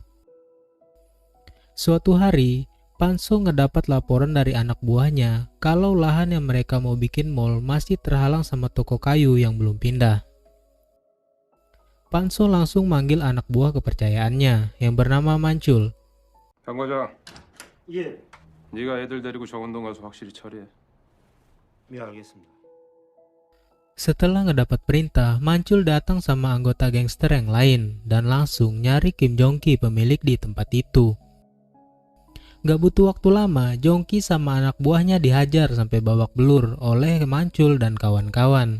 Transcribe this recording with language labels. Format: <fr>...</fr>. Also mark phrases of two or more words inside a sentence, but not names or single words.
<id>Suatu hari, Panso ngedapat laporan dari anak buahnya kalau lahan yang mereka mau bikin mall masih terhalang sama toko kayu yang belum pindah. Panso langsung manggil anak buah kepercayaannya yang bernama Mancul.</id> <ko>장 과장, 예, 네가 애들 데리고 정원동 가서 확실히 처리해. 예, 알겠습니다.</ko> <id>Setelah ngedapat perintah, Mancul datang sama anggota gangster yang lain dan langsung nyari Kim Jong-ki pemilik di tempat itu. Gak butuh waktu lama, Jong-ki sama anak buahnya dihajar sampai babak belur oleh Mancul dan kawan-kawan.</id>